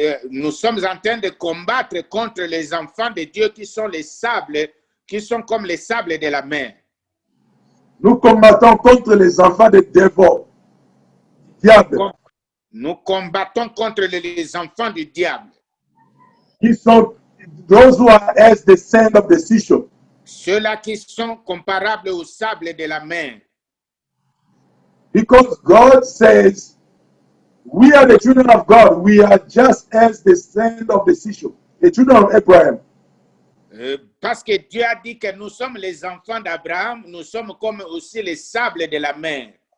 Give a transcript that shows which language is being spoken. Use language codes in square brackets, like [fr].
[fr] Nous sommes en train de combattre contre les enfants de Dieu qui sont les sables, qui sont comme les sables de la mer. Nous combattons contre les enfants de devil, diable, Nous combattons contre les enfants du diable. qui sont [en] those who are as the sand of the seashore. [fr] Ceux-là qui sont comparables aux sables de la mer. [en] Because God says, we are the children of God. We are just as the sand of the seashore, the children of Abraham. [fr] Parce que Dieu a dit que nous sommes les enfants d'Abraham, nous sommes comme aussi les sables de la mer.